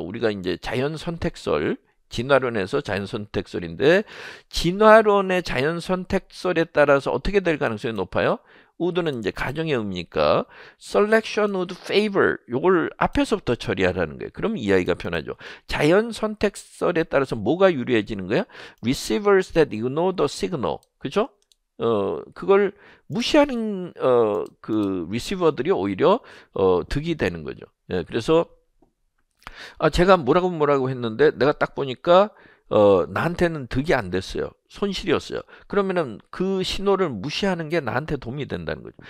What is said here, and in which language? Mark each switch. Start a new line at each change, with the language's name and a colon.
Korean: 우리가 이제 자연 선택설 진화론에서 자연 선택설인데 진화론의 자연 선택설에 따라서 어떻게 될 가능성이 높아요? would는 이제 가정의 의미니까
English: selection would favor
Korean: 요걸 앞에서부터 처리하라는 거예요. 그럼 이야기가 편하죠. 자연 선택설에 따라서 뭐가 유리해지는 거야?
English: Receivers that ignore the signal.
Korean: 그죠? 그걸 무시하는 그 리시버들이 오히려 득이 되는 거죠. 예, 그래서 제가 뭐라고 했는데 내가 딱 보니까 나한테는 득이 안 됐어요. 손실이었어요. 그러면은 그 신호를 무시하는 게 나한테 도움이 된다는 거죠.